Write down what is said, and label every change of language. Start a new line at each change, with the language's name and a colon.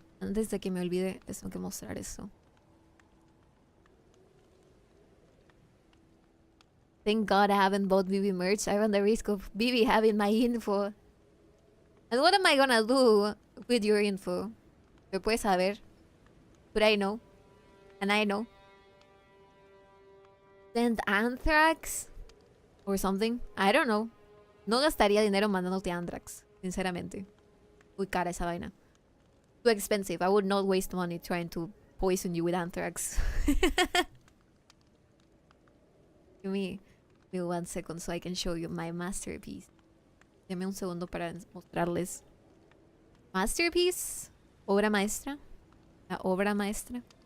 Spanish: Antes de que me olvide, les tengo que mostrar esto.
English: Thank God I haven't bought BB merch. I run the risk of BB having my info. And what am I gonna do with your info?
Spanish: ¿Me puedes saber?
English: But I know. And I know. Send Anthrax? Or something? I don't know.
Spanish: No gastaría dinero mandándote Anthrax. Sinceramente. Muy cara esa vaina.
English: Too expensive. I would not waste money trying to poison you with Anthrax. Give me 1 second so I can show you my masterpiece.
Spanish: Deme un segundo para mostrarles. Masterpiece. Obra maestra. La obra maestra.